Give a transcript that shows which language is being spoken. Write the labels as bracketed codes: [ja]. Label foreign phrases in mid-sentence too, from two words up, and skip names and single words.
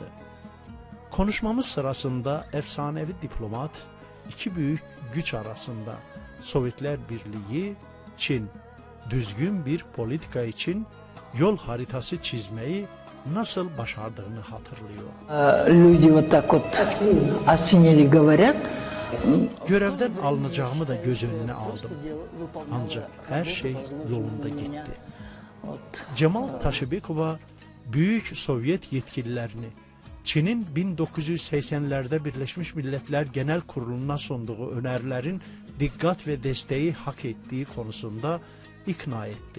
[tr] Konuşmamız sırasında efsanevi diplomat iki büyük güç arasında Sovyetler Birliği, Çin düzgün bir politika için yol haritası çizmeyi nasıl başardığını hatırlıyor. [ru] Люди вот так вот оценили, говорят. [tr] Görevden alınacağımı da göz önüne aldım. Ancak her şey yolunda gitti. Cemal Taşibekova büyük Sovyet yetkililerini Çin'in 1980'lerde Birleşmiş Milletler Genel Kurulu'na sunduğu önerilerin dikkat ve desteği hak ettiği konusunda ikna etti.